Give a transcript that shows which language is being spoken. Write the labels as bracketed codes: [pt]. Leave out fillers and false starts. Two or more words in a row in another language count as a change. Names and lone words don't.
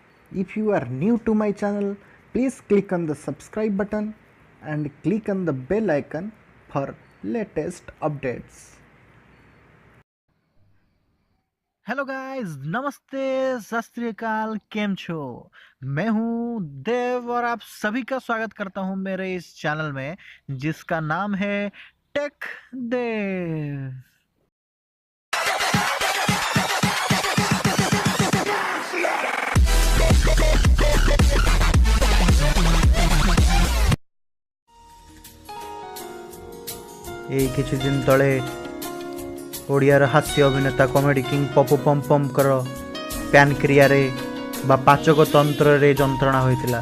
[en] If you are new to my channel, please click on the subscribe button and click on the bell icon for latest updates. hello guys, [hi] नमस्ते, [pa] ਸਤ ਸ੍ਰੀ ਅਕਾਲ, [gu] કેમ છો। [hi] मैं हूं देव और आप सभी का स्वागत करता हूं मेरे इस चैनल में जिसका नाम है टेक देव। [or] ଏଇ କିଛିଦିନ তଳେ ଓଡ଼ିଆର ହାସ୍ୟ ଅଭିନେତା କମେଡ଼ି କିଙ୍ଗ ପପୁ ପମ୍ପମ୍ଙ୍କର ପ୍ୟାନକ୍ରିୟାରେ ବା ପାଚକ ତନ୍ତ୍ରରେ ଯନ୍ତ୍ରଣା ହୋଇଥିଲା।